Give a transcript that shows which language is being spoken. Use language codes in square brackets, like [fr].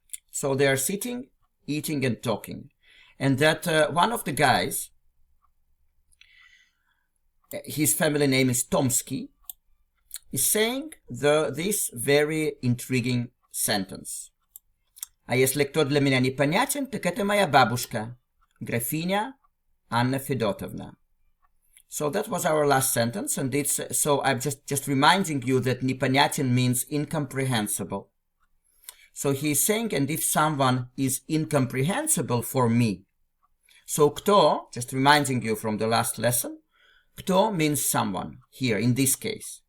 [en] So they are sitting, eating, and talking, and that one of the guys, his family name is Tomsky, is saying this very intriguing sentence. [ru] А если кто для меня непонятен, так это моя бабушка, графиня Анна Федотовна. [en] So that was our last sentence, and so I'm just reminding you that непонятен means incomprehensible. So he's saying, and if someone is incomprehensible for me. So кто, just reminding you from the last lesson, кто means someone here in this case.